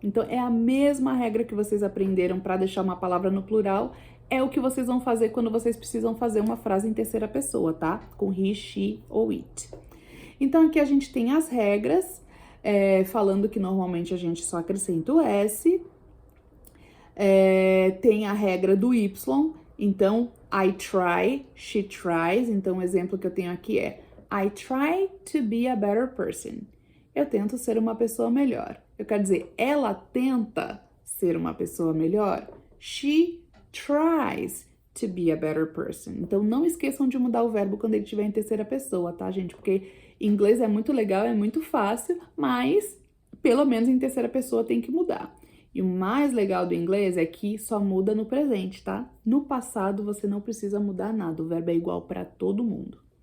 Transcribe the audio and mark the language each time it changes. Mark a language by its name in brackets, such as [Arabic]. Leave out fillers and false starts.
[Portuguese] Então, é a mesma regra que vocês aprenderam para deixar uma palavra no plural, é o que vocês vão fazer quando vocês precisam fazer uma frase em terceira pessoa, tá? Com he, she ou it. Então, aqui a gente tem as regras, falando que normalmente a gente só acrescenta o S. Tem a regra do Y, então, [English] I try, she tries. [Portuguese] Então, o exemplo que eu tenho aqui é [English] I try to be a better person. [Portuguese] Eu tento ser uma pessoa melhor. Eu quero dizer, ela tenta ser uma pessoa melhor. [English] She tries to be a better person. [Portuguese] Então, não esqueçam de mudar o verbo quando ele estiver em terceira pessoa, tá, gente? Porque em inglês é muito legal, é muito fácil, mas pelo menos em terceira pessoa tem que mudar. E o mais legal do inglês é que só muda no presente, tá? No passado você não precisa mudar nada, o verbo é igual para todo mundo.